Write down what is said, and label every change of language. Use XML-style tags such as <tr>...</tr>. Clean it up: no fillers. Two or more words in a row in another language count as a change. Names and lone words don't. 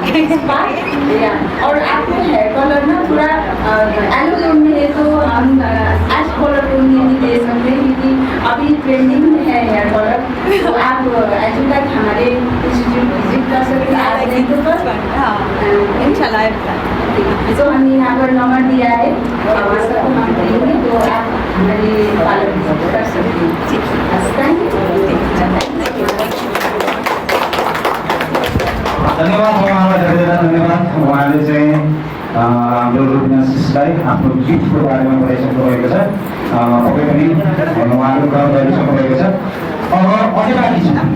<hi>और आपको</hi> <en>hair color</en> <hi>ना थोड़ा</hi> <en>yellow tone</en> <hi>में है तो हम</hi> <en>ash color tone</en> <hi>में भी दे सकते हैं क्योंकि अभी ट्रेंडिंग में है</hi> <en>hair color</en> <hi>तो आप</hi> <en>as you like</en> <hi>हमारे</hi> <en>institute visit</en> <hi>कर सकते हैं आज नहीं तो बस</hi> <ar>إن شاء الله</ar> <hi>तो हमने यहाँ पर नंबर दिया है और सबको हम देंगे तो आप हमारे</hi> <en>parlour visit</en> <hi>कर सकते हैं</hi> <en>thank you</en> <ne>धन्यवाद उहाँलाई धेरै धेरै धन्यवाद उहाँले चाहिँ हाम्रो रुबिनालाई आफ्नो गिफ्टको बारेमा बताइसक्नु भएको छ पक्कै पनि उहाँले ग्रहण गरिसक्नु भएको छ अब अझै बाँकी छ</ne>